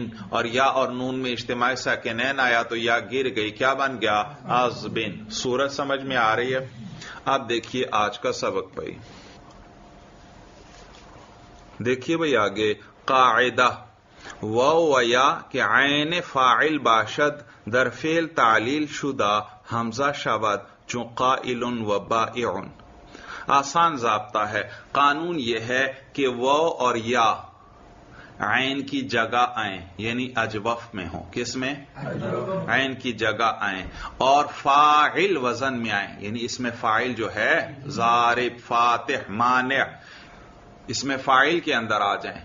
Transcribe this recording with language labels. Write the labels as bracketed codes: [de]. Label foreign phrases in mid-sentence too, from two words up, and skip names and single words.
[ur] اور یا اور نون میں اجتماعی ساکنین آیا تو یا گر گئی، کیا بن گیا؟ ازبن. صورت سمجھ میں آ رہی ہے؟ اب دیکھیے آج کا سبق بھائی، دیکھیے بھائی آگے قاعدہ [fa] واو و یا کہ عین فاعل باشد در فعل تعلیل شدہ حمزہ شود چون قائل و بائع. [ur] آسان ضابطہ ہے. قانون یہ ہے کہ واو اور یا عین کی جگہ آئیں، یعنی اجوف میں ہوں. کس میں؟ عین کی جگہ آئیں، اور فاعل وزن میں آئیں، یعنی اس میں فاعل جو ہے ضارب فاتح مانع، اس میں فاعل کے اندر آ جائیں.